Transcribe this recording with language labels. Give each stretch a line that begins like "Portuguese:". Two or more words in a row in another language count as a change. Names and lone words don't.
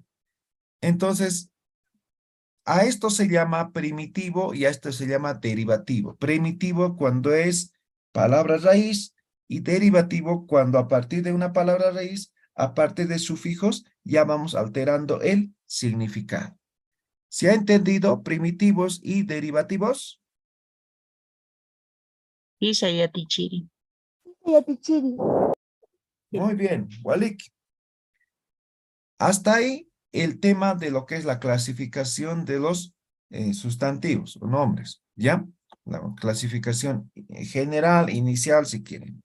Spanish: Entonces, a esto se llama primitivo y a esto se llama derivativo. Primitivo cuando es palabra raíz y derivativo cuando a partir de una palabra raíz, aparte de sufijos, ya vamos alterando el significado. ¿Se ha entendido primitivos y derivativos? Isayati chiri. Muy bien, Walik. Hasta ahí el tema de lo que es la clasificación de los sustantivos o nombres, ¿ya? La clasificación general, inicial, si quieren.